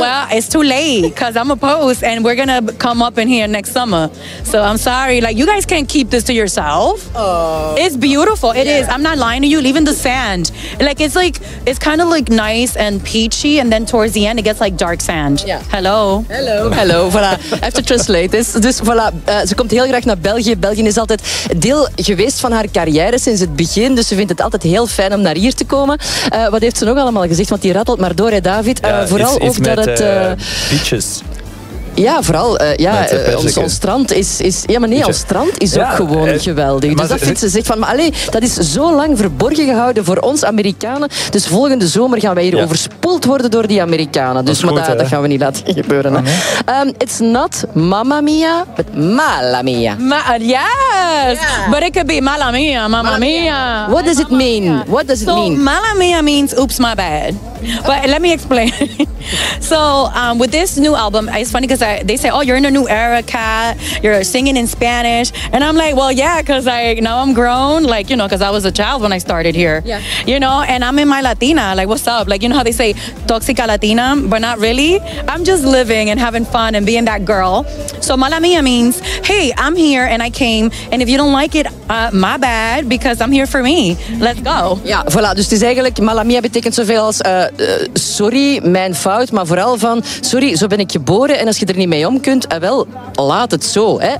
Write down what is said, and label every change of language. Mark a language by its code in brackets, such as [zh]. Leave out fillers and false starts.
[en] Well, it's too late because I'm a post, and we're going to come up in here next summer. So I'm sorry, like, you guys can't keep this to yourself. It's beautiful. It is. I'm not lying to you. Even the sand, like it's kind of like nice and peachy, and then towards the end it gets like dark sand. Yeah. Hello. Voilà. I have to translate this. [nl] Dus voilà, ze komt heel graag naar België. België is altijd deel geweest van haar carrière sinds het begin, dus ze vindt het altijd heel fijn om naar hier te komen. Wat heeft ze nog allemaal gezegd? Want die rattelt maar door, hè, David. Ja, vooral is ook met, dat het peaches. Ja, vooral ons strand is ja, maar nee, ons strand is ook gewoon geweldig. Dus dat vindt ze zich van, maar allee, dat is zo lang verborgen gehouden voor ons Amerikanen. Dus volgende zomer gaan wij hier overspoeld worden door die Amerikanen. Dus dat gaan we niet laten gebeuren. [en] It's not Mamma Mia, but Mala Mia. Yes! Yeah. But it could be Mala Mia, Mamma Mia. What does it mean? What does it mean? So, Mala Mia means oops, my bad. But let me explain. So, with this new album, it's funny because they say, oh, you're in a new era, Kat. You're singing in Spanish. And I'm like, well, yeah, because now I'm grown. Like, you know, because I was a child when I started here. Yeah. You know, and I'm in my Latina. Like, what's up? Like, you know how they say, [es] toxica Latina, [en] but not really. I'm just living and having fun and being that girl. So, Mala Mia means, hey, I'm here and I came. And if you don't like it, my bad, because I'm here for me. Let's go. Yeah, voilà. [nl] Dus het is eigenlijk, Mala Mia betekent zoveel als... sorry, mijn fout, maar vooral van sorry, zo ben ik geboren en als je er niet mee om kunt, wel, laat het zo, hè?